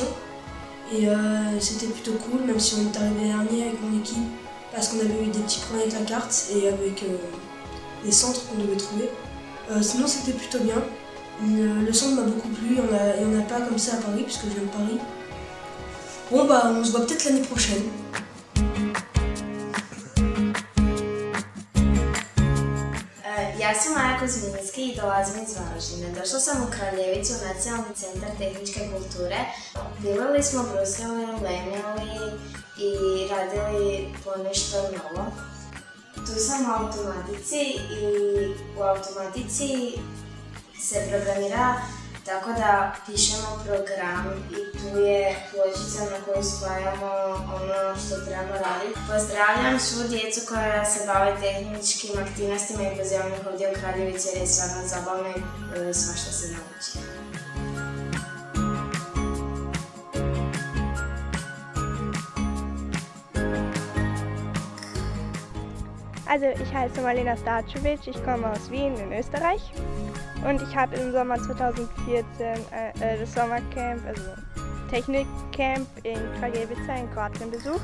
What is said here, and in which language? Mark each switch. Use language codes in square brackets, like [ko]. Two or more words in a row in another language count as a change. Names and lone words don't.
[fr] Et c'était plutôt cool, même si on est arrivé dernier avec mon équipe. Parce qu'on avait eu des petits problèmes avec la carte et avec les centres qu'on devait trouver. Sinon c'était plutôt bien. Le centre m'a beaucoup plu, il n'y en a pas comme ça à Paris puisque je viens de Paris. Bon bah on se voit peut-être l'année prochaine. [hr] Ja sam Maja Kuzminski i dolazim iz Varaždina. Došla sam u Kraljevicu, u Nacionalni centar tehničke kulture. Pilili smo, brusili, lemjali i radili ponešto novo. Tu sam u automatici i u automatici se programira tako da pišemo program i tu je pločica na koju spajamo ono što trebamo raditi. Pozdravljam svu djecu koja se bave tehničkim aktivnostima i pozivam ih ovdje u Kraljevici jer je stvarno zabavno i svašta se nauči. [de] Also ich heiße Marlena Starčević, ich komme aus Wien in Österreich und ich habe im Sommer 2014 das Sommercamp, also Technikcamp in Kraljevica in Kroatien besucht.